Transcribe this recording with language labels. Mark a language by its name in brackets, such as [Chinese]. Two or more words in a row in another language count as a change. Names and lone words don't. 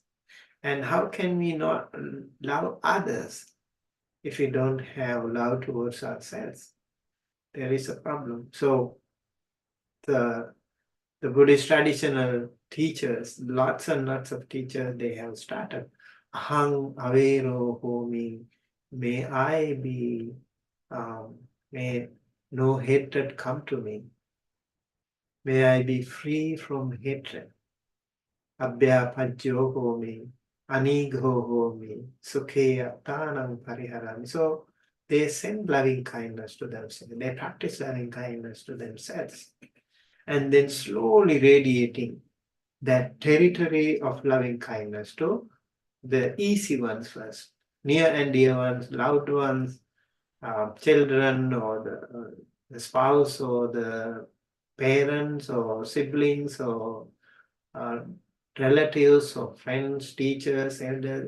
[English] And how can we not love others if we don't have love towards ourselves? There is a problem. So the Buddhist traditional teachers, lots and lots of teachers, they have started. [Pali] Ahang avero homi, [English] may I be, may no hatred come to me. May I be free from hatred. [Pali] abhyapajyo homi, anigho homi, sukheya tanam pariharami. [English] So they send loving kindness to themselves. They practice loving kindness to themselves. And then slowly radiating that territory of loving kindness to the easy ones first, near and dear ones, loved ones, children, or the spouse, or the parents, or siblings, or uh, relatives, or friends, teachers, elders.